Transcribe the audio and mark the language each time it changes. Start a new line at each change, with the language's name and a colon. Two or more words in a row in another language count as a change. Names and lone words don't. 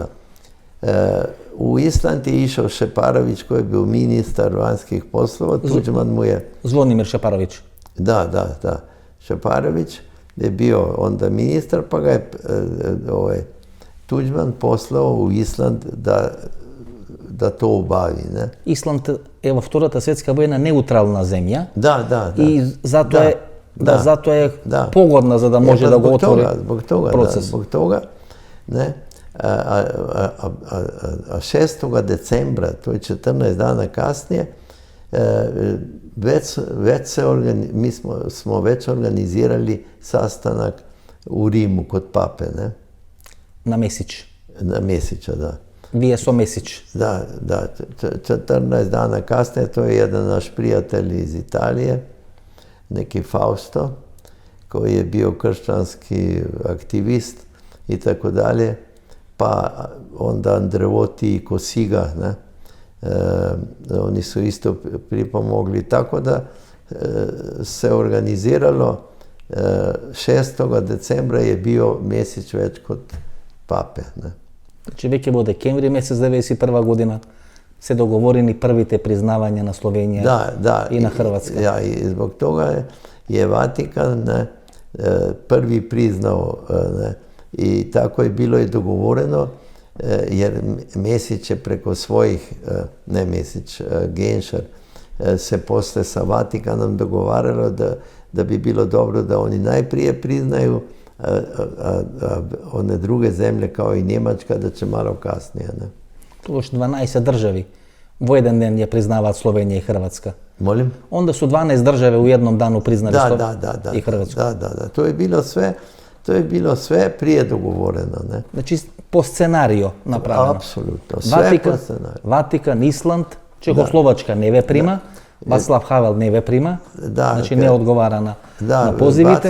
Croatian: U Island je išao Šeparović koji je bio ministar vanjskih poslova, Tuđman mu je... Zvonimir Šeparović. Da. Šeparović je bio onda ministar, pa ga je Tuđman poslao u Island da to obavi. Ne?
Macedonian: Исланд е во Втората светска војна неутрална земја.
Croatian: Da.
Macedonian: И затоа е погодна за да може да го отвори процес.
Croatian: Zbog toga, ne? A 6. decembra, to je 14 dana kasnije, mi smo već organizirali sastanak u Rimu kod pape, ne? Na Mesić. Na Mesića, da.
Macedonian: Вие со Месич.
Croatian: Da, 14 dana kasnije, to je jedan naš prijatelj iz Italije, neki Fausto, koji je bio kršćanski aktivist i tako dalje, pa onda Andreotti i Kosiga, ne? Oni su isto pripomogli, tako da se organiziralo 6. decembra je bio Mesić već kod pape. Ne?
Macedonian: Значи веќе во декември месец 1991 година се договорени првите признавања на Словенија и на Хрватска.
Croatian: Ja, i zbog toga je Vatikan prvi priznao, ne? I tako je bilo i dogovoreno, jer Mesić je preko svojih, ne Mesić, Genšar, se posle sa Vatikanom dogovaralo da bi bilo dobro da oni najprije priznaju, a one druge zemlje kao i Njemačka da će malo kasnije. Ne?
Macedonian: Тоаш 12 држави во еден ден ја признаваат Словенија и Хрватска.
Croatian: Molim? Onda su 12 држave u jednom danu priznali Словенија i Hrvatsku. Da. To je bilo sve to je bilo sve prije dogovoreno. Ne? Znači, po scenariju napravljeno. Apsolutno, sve po scenariju.
Macedonian: Ватикан, Исланд, Чехословачка не ве прима, Вацлав Хавел не ве прима, значи не одговара на позивите.